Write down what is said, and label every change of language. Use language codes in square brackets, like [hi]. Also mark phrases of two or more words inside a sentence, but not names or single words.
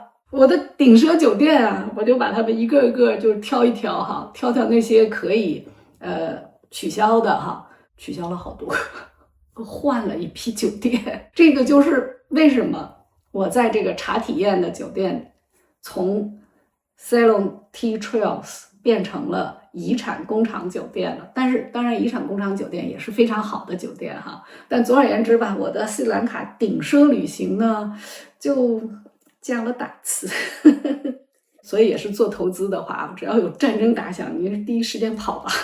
[zh] 我的頂奢酒店啊，我就把它們一個一個就挑一挑哈，挑那些可以取消的哈，取消了好多，换了一批酒店。这个就是为什麼我在這個茶體驗的酒店從 Ceylon Tea Trails 變成了遺產工廠酒店了。但是當然遺產工廠酒店也是非常好的酒店哈。但總而言之吧，我的斯里蘭卡頂奢旅行呢就降了檔次。所以也是做投資的話，只要有戰爭打響，你是第一時間跑吧。